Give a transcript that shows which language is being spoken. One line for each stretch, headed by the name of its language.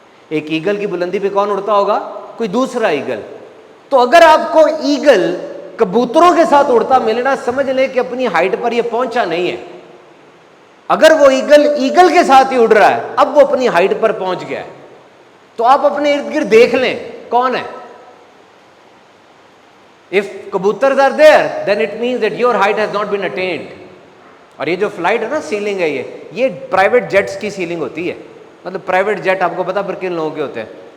Urdu: ایک ایگل کی بلندی پہ کون اڑتا ہوگا؟ کوئی دوسرا ایگل. تو اگر آپ کو ایگل کبوتروں کے ساتھ اڑتا ملنا, سمجھ لیں کہ اپنی ہائٹ پر یہ پہنچا نہیں ہے. اگر وہ ایگل کے ساتھ ہی اڑ رہا ہے, اب وہ اپنی ہائٹ پر پہنچ گیا ہے. تو آپ اپنے ارد گرد دیکھ لیں کون ہے.
English: If kabutars are there, then it means that your height has not been attained.
Urdu: اور یہ جو فلائٹ ہے نا, سیلنگ ہے, یہ پرائیویٹ جیٹس کی سیلنگ ہوتی ہے. مطلب پرائیویٹ جیٹ آپ کو پتا پر کن لوگوں کے ہوتے ہیں.